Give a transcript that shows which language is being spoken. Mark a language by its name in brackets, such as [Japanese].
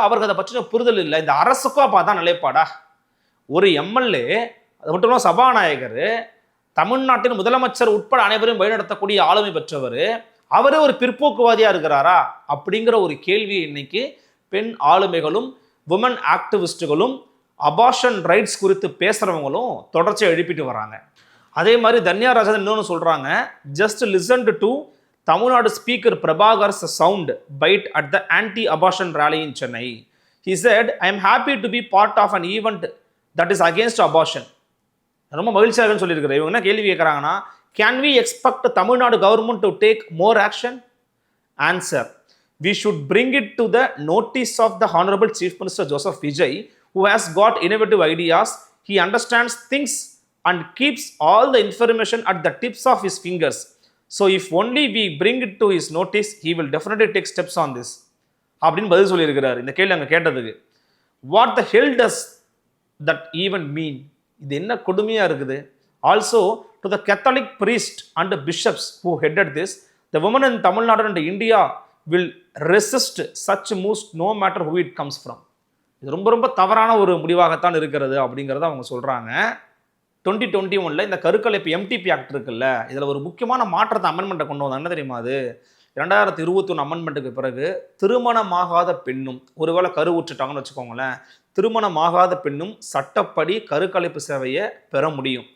[Tamil] அவருக்கு அதை பற்றின புரிதல் இல்லை. இந்த அரசுக்கும் அப்போ அதான் நிலைப்பாடா? ஒரு எம்எல்ஏ, அது மட்டும் இல்லாமல் சபாநாயகர், தமிழ்நாட்டின் முதலமைச்சர் உட்பட அனைவரும் வழிநடத்தக்கூடிய ஆளுமை பெற்றவர், அவரே ஒரு பிற்போக்குவாதியாக இருக்கிறாரா அப்படிங்கிற ஒரு கேள்வியை இன்னைக்கு பெண் ஆளுமைகளும் உமன் ஆக்டிவிஸ்டுகளும் அபார்ஷன் ரைட்ஸ் குறித்து பேசுகிறவங்களும் தொடர்ச்சியாக எழுப்பிட்டு வராங்க. அதே மாதிரி தன்யா ராஜன் இன்னொன்று சொல்கிறாங்க, [English] Just listen to Tamil Nadu speaker Prabhakar's sound bite at the anti abortion rally in Chennai. He said, I am happy to be part of an event that is against abortion. [Tamil] ரொம்ப மகிழ்ச்சியாக சொல்லியிருக்கிறேன். இவங்க என்ன கேள்வி கேட்குறாங்கன்னா, [English] can we expect Tamil Nadu government to take more action? Answer, we should bring it to the notice of the Honorable Chief Minister Joseph Vijay, who has got innovative ideas. He understands things and keeps all the information at the tips of his fingers. So if only we bring it to his notice, he will definitely take steps on this. [Tamil] அப்படின்னு பதில் சொல்லியிருக்கிறார் இந்த கேள்வி அங்கே கேட்டதுக்கு. [English] What the hell does that even mean? [Tamil] இது என்ன கொடுமையாக இருக்குது? [English] Also, to the Catholic priest and the bishops who headed this, the women in Tamil Nadu and India will resist such moves no matter who it comes from. [Tamil] இது ரொம்ப ரொம்ப தவறான ஒரு முடிவாகத்தான் இருக்கிறது அப்படிங்கிறத அவங்க சொல்கிறாங்க. 2021 இந்த கருக்கலைப்பு எம்டிபி ஆக்ட் இருக்குல்ல, இதில் ஒரு முக்கியமான மாற்றத்தை அமெண்ட்மெண்ட்டை கொண்டு வந்தாங்க. என்ன தெரியுமா? அது 2021 அமெண்ட்மெண்ட்டுக்கு பிறகு திருமணமாகாத பெண்ணும் ஒருவேளை கருவுற்றுட்டாங்கன்னு வச்சுக்கோங்களேன், திருமணமாகாத பெண்ணும் சட்டப்படி கருக்கலைப்பு சேவையை பெற முடியும்.